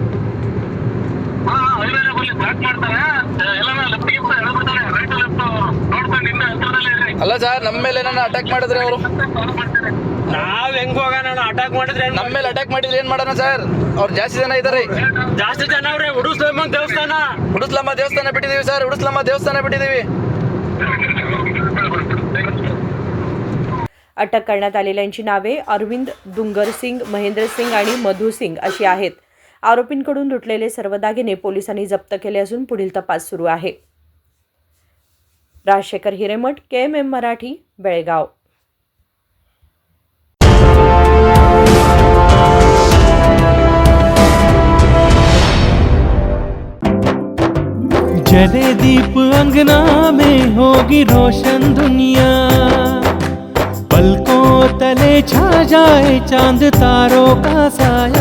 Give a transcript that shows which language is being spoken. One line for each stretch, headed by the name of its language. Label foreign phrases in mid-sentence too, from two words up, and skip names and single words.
Kannada: ಅಲ್ಲ ಸರ್, ನಮ್ಮ ಮೇಲೆ ಏನಾರ ಅಟ್ಯಾಕ್ ಮಾಡಿದ್ರೆ ಅವರು ನಾವ್ ಹೆಂಗ್ ಹೋಗೋಣ? ಅಟ್ಯಾಕ್ ಮಾಡಿದ್ರೆ ನಮ್ಮ ಮೇಲೆ ಅಟ್ಯಾಕ್ ಮಾಡಿದ್ರೆ ಏನ್ ಮಾಡೋಣ ಸರ್? ಅವ್ರು ಜಾಸ್ತಿ ಜನ ಇದ್ದಾರೆ। ಜಾಸ್ತಿ ಜನ ಅವ್ರೆ। ಉಡುಸ್ಲಮ್ಮ ದೇವಸ್ಥಾನ ಬಿಟ್ಟಿದೀವಿ ಸರ್, ಉಡುಸ್ಲಮ್ಮ ದೇವಸ್ಥಾನ ಬಿಟ್ಟಿದೀವಿ।
Marathi: अटक करण्यात आलेल्यांची नावे अरविंद दुंगरसिंग, महेंद्रसिंग आणि मधुसिंग अशी आहेत। आरोपींकडून लुटलेले सर्व दागिने पोलिसांनी जप्त केले असून पुढील तपास सुरू आहे। राजशेखर हिरेमठ, KMM मराठी, बेळगाव।
Hindi: जले दीप अंगना में होगी रोशन दुनिया, पलकों तले छा जाए चांद तारों का साया।